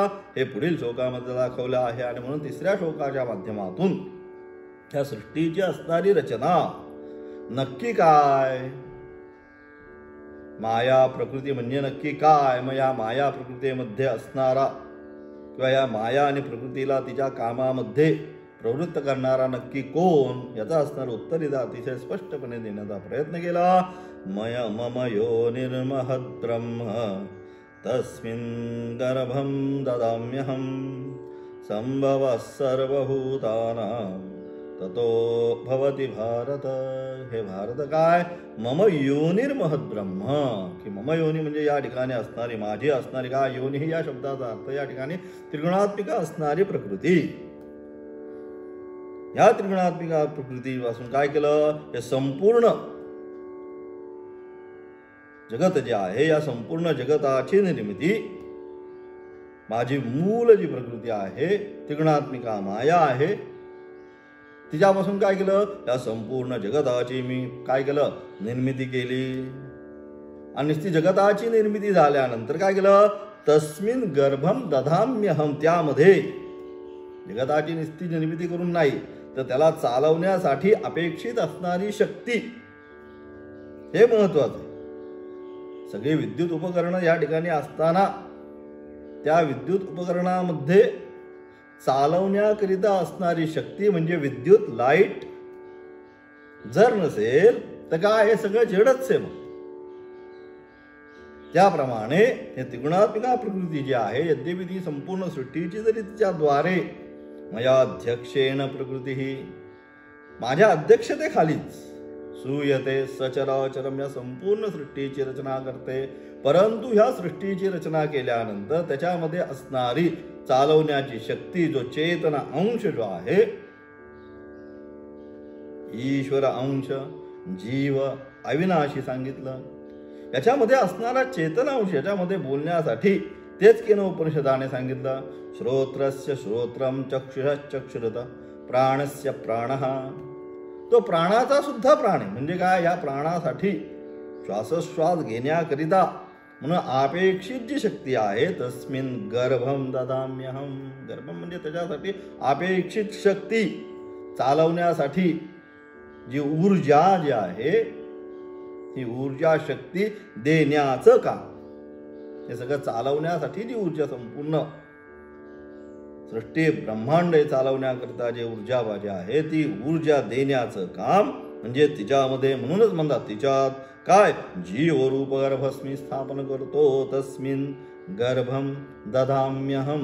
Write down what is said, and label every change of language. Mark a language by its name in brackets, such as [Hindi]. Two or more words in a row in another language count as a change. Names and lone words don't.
[Marathi] हे पुढील श्लोकामध्ये दाखवलं आहे. आणि म्हणून तिसऱ्या श्लोकाच्या माध्यमातून या सृष्टीची असणारी रचना नक्की काय, माया प्रकृती म्हणजे नक्की काय, मग या माया प्रकृतीमध्ये असणारा किंवा या माया आणि प्रकृतीला तिच्या कामामध्ये प्रवृत्त करणारा नक्की कोण याचा असणारं उत्तर इथं अतिशय स्पष्टपणे देण्याचा प्रयत्न केला. [Sanskrit] मम योनिर्महद् ब्रह्म तस्मिन् गर्भं ददाम्यहं संभवः सर्वभूतानां ततो भवति भारत. [Marathi] हे भारत काय [Sanskrit] मम योनिर्महद् ब्रह्म [Marathi] की मम योनी म्हणजे या ठिकाणी असणारी माझी असणारी काय योनी ही या शब्दाचा अर्थ या ठिकाणी त्रिगुणात्मिका असणारी प्रकृती. या त्रिगुणात्मिका प्रकृतीपासून काय केलं हे संपूर्ण जगत जे आहे या संपूर्ण जगताची निर्मिती माझी मूल जी प्रकृती आहे त्रिगुणात्मिका माया आहे तिच्यापासून काय केलं या संपूर्ण जगताची मी काय केलं निर्मिती केली. आणि ती जगताची निर्मिती झाल्यानंतर काय केलं [Sanskrit] तस्मिन् गर्भम दधाम्यहम [Marathi] त्यामध्ये जगताची निस्ती निर्मिती करून नाही तर त्याला चालवण्यासाठी अपेक्षित असणारी शक्ती हे महत्वाचं आहे. सगळे विद्युत उपकरणं या ठिकाणी असताना त्या विद्युत उपकरणामध्ये चालवण्याकरिता असणारी शक्ती म्हणजे विद्युत लाईट जर नसेल तर काय हे सगळं जडच आहे. मग त्याप्रमाणे हे त्रिगुणात्मिका प्रकृती जी आहे यद्यपि ती संपूर्ण सृष्टीची जरी तिच्याद्वारे [Sanskrit] मया अध्यक्षेण प्रकृती [Marathi] ही माझ्या अध्यक्षतेखालीच [Sanskrit] सूयते सचराचरम [Marathi] या संपूर्ण सृष्टीची रचना करते. परंतु ह्या सृष्टीची रचना केल्यानंतर त्याच्यामध्ये असणारी चालवण्याची शक्ती जो चेतना अंश जो आहे [Awadhi] ईश्वर अंश जीव अविनाशी [Marathi] सांगितलं याच्यामध्ये असणारा चेतना अंश याच्यामध्ये बोलण्यासाठी तेच केनोपनिषदाने सांगितलं [Sanskrit] श्रोत्रस्य श्रोत्रम चक्षुषः चक्षुरत प्राणस्य प्राणः. [Marathi] तो प्राणाचा सुद्धा प्राण आहे. म्हणजे काय या प्राणासाठी श्वासोश्वास घेण्याकरिता म्हणून अपेक्षित जी शक्ती आहे [Sanskrit] तस्मिन् गर्भम ददाम्यहम. [Marathi] गर्भम म्हणजे त्याच्यासाठी अपेक्षित शक्ती चालवण्यासाठी जी ऊर्जा जी आहे ही ऊर्जा शक्ती देण्याचं काम हे सगळं चालवण्यासाठी जी ऊर्जा, संपूर्ण सृष्टी ब्रह्मांड चालवण्याकरिता जे ऊर्जा बाजा आहे ती ऊर्जा देण्याचं काम म्हणजे तिच्यामध्ये, म्हणूनच म्हणतात तिच्यात काय जीवरूप गर्भस्मी स्थापन करतो [Sanskrit] तस्मिन गर्भम दधाम्यहम.